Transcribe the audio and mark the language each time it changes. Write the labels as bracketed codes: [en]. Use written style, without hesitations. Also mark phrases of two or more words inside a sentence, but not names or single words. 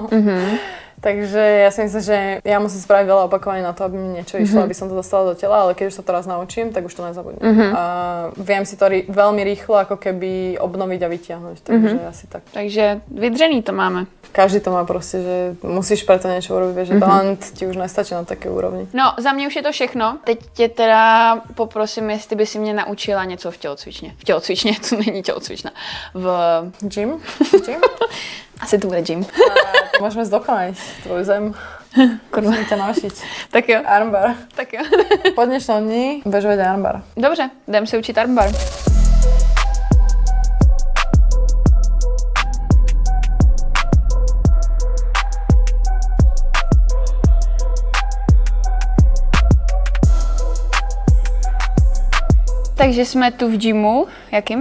[sk] Takže ja si myslím, že ja musím spraviť veľa opakovaní na to, aby mi niečo išlo, aby som to dostala do tela, ale keď už sa to raz naučím, tak už to nezabudnem. A viem si to veľmi rýchlo ako keby obnoviť a vytiahnuť, takže asi tak. [cs] Takže vydřený to máme. [sk] Každý to má proste, že musíš preto niečo urobiť, že talent ti už nestačí na také úrovni. [cs] No, za mě už je to všechno. Teď tě teda poprosím, jestli by si mě naučila něco v tělocvičně. V tělocvičně, to není tělocvična. V... Gym? Asi to bude gym. [sk] Môžeme zdokonaliť tvoj zem. Musím ťa naučiť. [cs] Tak jo. Armbar. Tak jo. [sk] Po dnešnom dni budeš vedieť armbar. [cs] Dobře, jdem se učit armbar. Takže jsme tu v gymu. Jakým?